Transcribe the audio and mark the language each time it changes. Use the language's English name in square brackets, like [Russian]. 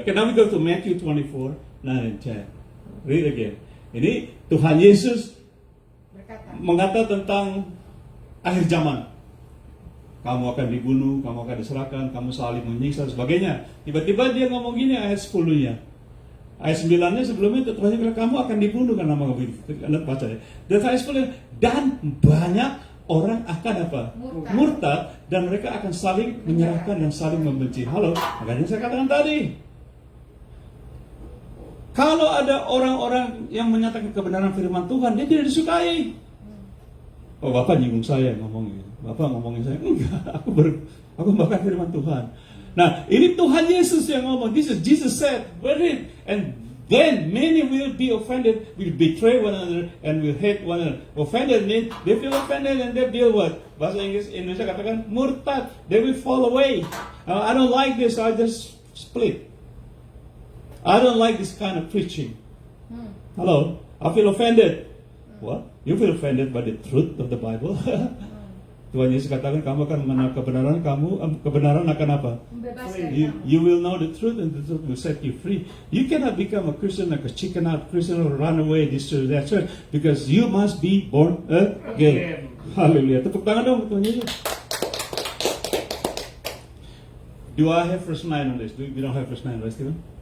[English] Okay, now we go to Matthew 24, 9 and 10. Read again. [Indonesian] Ini Tuhan Yesus mengatakan tentang akhir zaman. Kamu akan dibunuh, kamu akan diserahkan, kamu saling menyiksa dan sebagainya. Tiba-tiba dia ngomong gini ayat 10-nya. Ayat 9-nya sebelumnya itu Tuhan bilang kamu akan dibunuh karena nama kamu. Anda baca ya. Dan ayat 10 dan banyak orang akan apa? Murtad dan mereka akan saling menyerahkan dan saling membenci. Halo, makanya saya katakan tadi. Kalau ada orang-orang yang menyatakan kebenaran firman Tuhan, dia tidak disukai. Oh, Bapak nyinggung saya ngomongin. Bapak ngomongin saya. Enggak, aku bahkan firman Tuhan. Nah, ini Tuhan Yesus yang ngomong. [English] This is Jesus said, read, and then many will be offended, will betray one another, and will hate one another. Offended means they feel offended and they feel what? [Indonesian] Bahasa Inggris Indonesia katakan murtad. [English] They will fall away. I don't like this, I just split. I don't like this kind of preaching. Hello, I feel offended. What? You feel offended by the truth of the Bible? [Indonesian] Tuhan Yesus katakan kamu akan mengenal kebenaran, kebenaran akan apa? [English] You will know the truth and the truth will set you free. You cannot become a Christian like a chicken out Christian or run away this church, that church, because you must be born again. Hallelujah. [Indonesian] Tepuk tangan dong Tuhan Yesus. [English] Do I have verse 9 on this? We don't have verse 9, right Stephen?